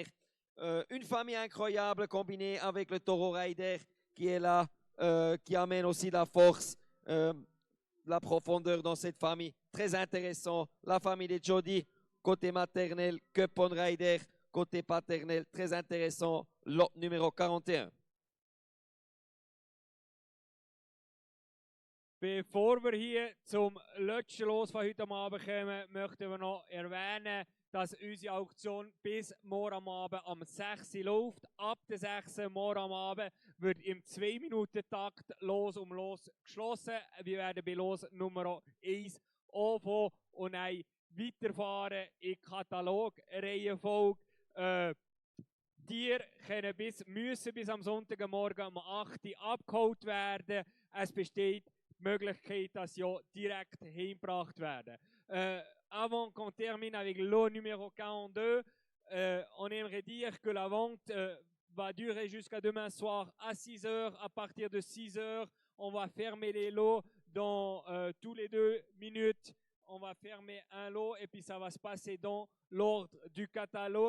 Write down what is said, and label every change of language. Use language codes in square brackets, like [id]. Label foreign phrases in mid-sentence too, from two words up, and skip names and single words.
[fr] Une famille incroyable combinée avec le Taureau Rider qui est là, qui amène aussi la force, la profondeur dans cette famille. Très intéressant. La famille de Jody, côté maternel, Cupon Rider, côté paternel, très intéressant. Lot numéro 41. [de] Bevor wir hier zum letzten Los von heute Abend kommen, möchten wir noch erwähnen, dass unsere Auktion bis morgen am Abend am 6 Uhr läuft. Ab der 6 Uhr morgen am Abend wird im 2-Minuten-Takt Los um Los geschlossen. Wir werden bei Los Nummer 1 anfangen und weiterfahren in Katalogreihenfolge. Tiere müssen bis am Sonntagmorgen um 8 Uhr abgeholt werden. Es besteht die Möglichkeit, dass sie direkt heimgebracht werden. [fr] Avant qu'on termine avec l'eau numéro 42, on aimerait dire que la vente va durer jusqu'à demain soir à 6 heures. À partir de 6 heures, on va fermer les lots dans tous les 2 minutes. On va fermer un lot et puis ça va se passer dans l'ordre du catalogue.